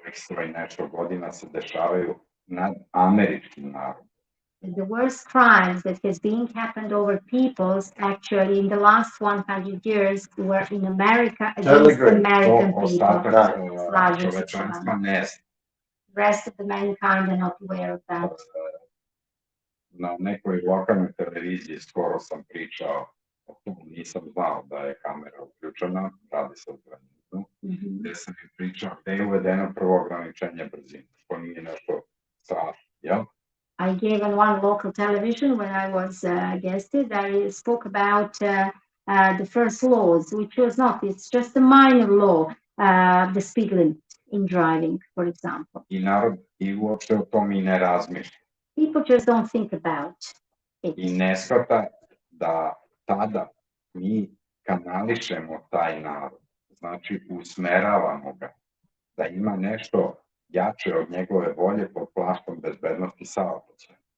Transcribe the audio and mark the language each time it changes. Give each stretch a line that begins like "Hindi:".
Serbian: Ovih nešto godina se dešavaju nad američkim narodom.
English: The worst crimes that has been happened over peoples actually in the last 100 years were in America against the American people.
Serbian: Čovečanstva ne zna.
English: The rest of the mankind are not aware of that.
Serbian: Na nekoj lokalnoj televiziji skoro sam pričao o tom, nisam znao da je kamera uključena, radi se o trenutku, gde sam im pričao gde je uvedeno prvo ograničenje brzine, što nije nešto strašno, jel?
English: I gave on one local television when I was guested. I spoke about the first laws, which was not, it's just a minor law, the speed limit in driving, for example.
Serbian: I narod i uopšte o tom i ne razmišlja.
English: People just don't think about it.
Serbian: I ne shvata da tada mi kanališemo taj narod, znači usmeravamo ga, da ima nešto jače od njegove volje pod plaštom bezbednosti saobraćaja.